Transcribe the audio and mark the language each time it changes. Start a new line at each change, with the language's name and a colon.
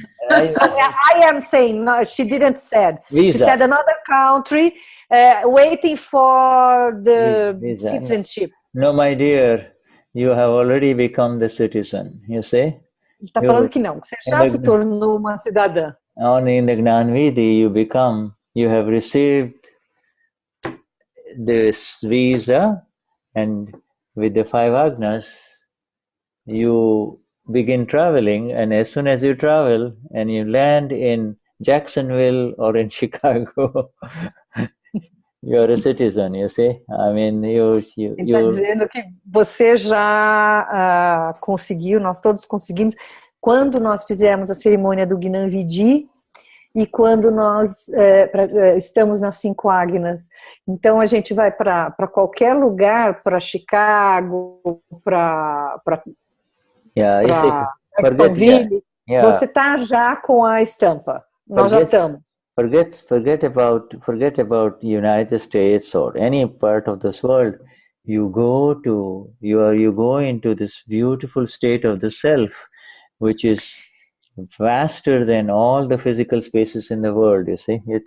English: I am saying, no, she didn't said. Visa. She said another country waiting for the Visa. citizenship. No, my dear, you have already become the citizen, you see?
Portuguese: Está falando que não, você já se tornou uma cidadã.
English: Only in the Gnani Vidhi you have received this visa, and with the 5 agnas, you begin traveling, and as soon as you travel and you land in Jacksonville or in Chicago, you're a citizen, you see? I mean,
Portuguese: Ele está dizendo que você já conseguiu, nós todos conseguimos, quando nós fizemos a cerimônia do Gnani Vidhi e quando nós estamos nas 5 agnas. Então a gente vai para qualquer lugar, para Chicago, para Jacksonville, você está já com a estampa. Nós já estamos.
English: Forget about United States or any part of this world. You go into this beautiful state of the self, which is vaster than all the physical spaces in the world, you see?